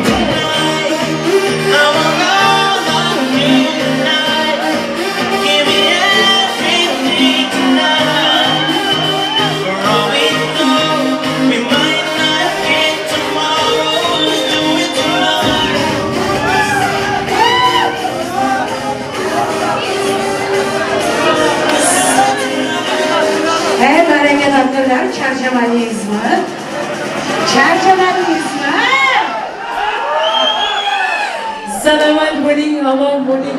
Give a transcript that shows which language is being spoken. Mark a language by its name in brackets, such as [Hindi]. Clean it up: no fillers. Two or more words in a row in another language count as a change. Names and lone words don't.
[English] I want all of you tonight. Give me everything tonight. For all we know, we might not get tomorrow. Let's do it tonight. [Uzbek] Hey, baraka doktorlar, charchamadingizmi? Charchamadingizmi? Salomat bo'ling, omon bo'ling.